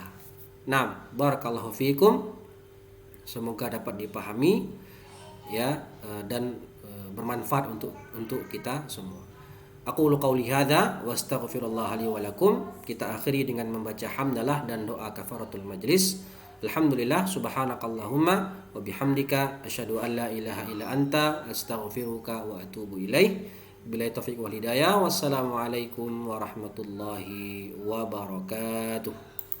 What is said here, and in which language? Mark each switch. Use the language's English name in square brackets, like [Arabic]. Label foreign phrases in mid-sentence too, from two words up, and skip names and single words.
[Indonesian] Nah, [Arabic] بارك الله فيكم. [Indonesian] Semoga dapat dipahami ya, dan bermanfaat untuk kita semua. [Arabic] أقول قولي هذا وأستغفر الله لي ولكم. [Indonesian] Kita akhiri dengan membaca hamdalah dan doa [Arabic] كفارة المجلس. الحمد لله سبحانك اللهم وبحمدك أشهد أن لا إله إلا أنت أستغفرك وأتوب إليك. بالله التوفيق والهداية. والسلام عليكم ورحمة الله وبركاته.